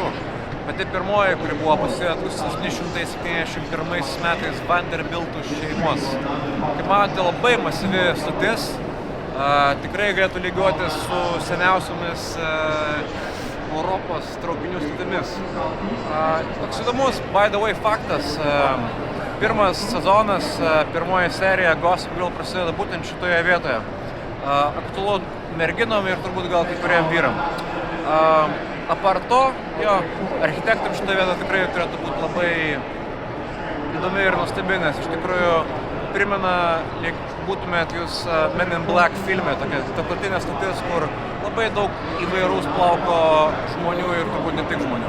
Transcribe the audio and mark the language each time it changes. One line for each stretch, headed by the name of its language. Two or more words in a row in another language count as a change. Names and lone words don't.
Lithuanian: Pati pirmoji, kuri buvo pastatyta 1771 metais Vanderbiltų šeimos. Kaip matote, labai masyvi stotis. Tikrai galėtų lygiuotis su seniausiomis Europos traukinių stotimis. Toks įdomus,
English: by the way,
Lithuanian: faktas. Pirmas sezonas, pirmoji serija Gossip Girl prasideda būtent šitoje vietoje. Aktualu merginom ir turbūt gal kai kuriem vyram. Apart to, jo, architektam šitą vietą tikrai turėtų būti labai įdomi ir nuostabi, nes iš tikrųjų primena, lyg būtumėt jūs Men in Black filme, tokia tarptautinė stotis, kur labai daug įvairaus plauko žmonių ir turbūt ne tik žmonių.